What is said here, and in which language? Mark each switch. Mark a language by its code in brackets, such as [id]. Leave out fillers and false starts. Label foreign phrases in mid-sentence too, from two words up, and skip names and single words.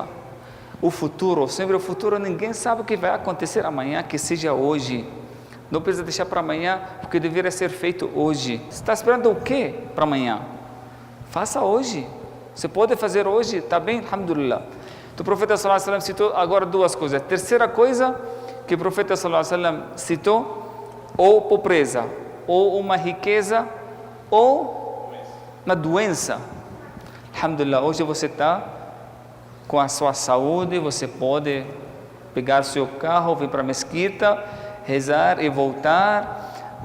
[pt] O futuro, sempre o futuro, ninguém sabe o que vai acontecer amanhã, que seja hoje. Não precisa deixar para amanhã, porque deveria ser feito hoje. Você está esperando o quê para amanhã? Faça hoje. Você pode fazer hoje, está bem? Alhamdulillah. Então, o profeta [ar] صلى الله عليه وسلم [pt] citou agora duas coisas. A terceira coisa que o profeta [ar] صلى الله عليه وسلم [pt] citou, ou pobreza, ou uma riqueza, ou uma doença. Alhamdulillah, hoje você está com a sua saúde, você pode pegar seu carro, vir para a mesquita, rezar e voltar.